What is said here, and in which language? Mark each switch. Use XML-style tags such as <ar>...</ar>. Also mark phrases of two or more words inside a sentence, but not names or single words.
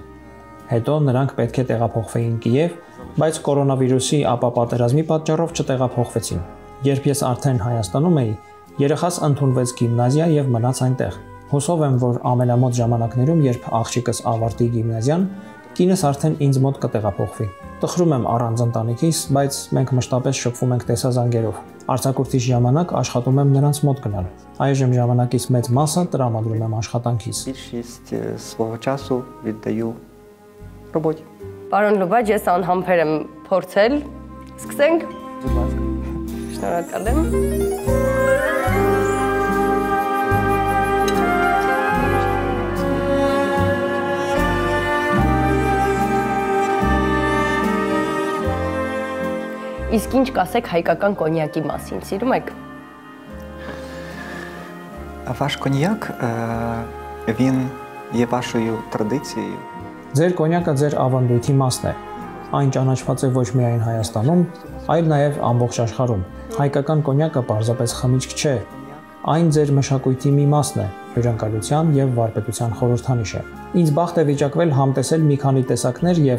<hy>Հետո նրանք պետք է տեղափոխվեին Կիև, բայց կորոնավիրուսի ապա պատերազմի պատճառով չտեղափոխվեցին։ Երբ ես արդեն Հայաստանում էի, երեխաս ընդունվեց գիմնազիա եւ մնաց այնտեղ։ Հուսով եմ, որ ամենամոտ ժամանակներում, երբ աղջիկս ավարտի գիմնազիան, կինս արդեն ինձ մոտ կտեղափոխվի։ Տխրում եմ առանց ընտանիքիս, բայց մենք մշտապես շփվում ենք տեսազանգերով։ Արձակուրդի ժամանակ աշխատում եմ նրանց մոտ գնալ։ Այժմ ժամանակից մեծ մասը տրամադրում եմ աշխատանքիս։</hy> <uk>Більшість свого часу віддаю роботі.</uk> <hy>Պարոն Լուբաջ, ես անհամբեր եմ փորձել։ Սկսենք։</hy> <uk>Будь ласка.</uk> <hy>Շնորհակալ եմ։ Իսկ ինչ կասեք հայկական կոնյակի մասին, սիրում եք։</hy> <uk>Ваш коньяк, він є вашою традицією.</uk> <hy>Ձեր կոնյակը ձեր ավանդույթի մասն է։ Այն ճանաչված է ոչ միայն Հայաստանում, այլ նաև ամբողջ աշխարհում։ Հայկական կոնյակը պարզապես խմիչք չէ, այն ձեր մշակույթի մի մասն է, հյուրընկալության եւ վարպետության խորհրդանիշ է։ Ինձ բախտ է վիճակվել համտեսել մի քանի տեսակներ եւ</hy>